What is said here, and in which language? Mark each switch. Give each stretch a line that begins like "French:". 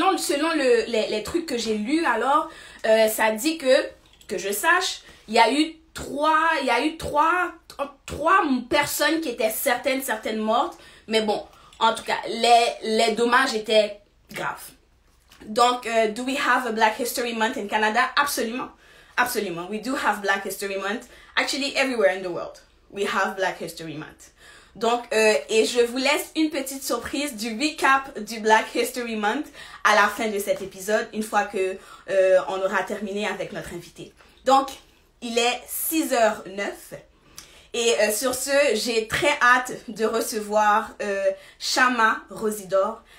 French: Selon les trucs que j'ai lus, alors, ça dit que je sache, il y a eu trois personnes qui étaient certaines mortes. Mais bon, en tout cas, les dommages étaient graves.
English: Donc, do we have a Black History Month in Canada?
French: Absolument. Absolument.
English: We do have Black History Month. Actually, everywhere in the world, we have Black History Month.
French: Donc, et je vous laisse une petite surprise du recap du Black History Month à la fin de cet épisode, une fois que on aura terminé avec notre invité. Donc, il est 6h09. Et sur ce, j'ai très hâte de recevoir Chama Rosidor.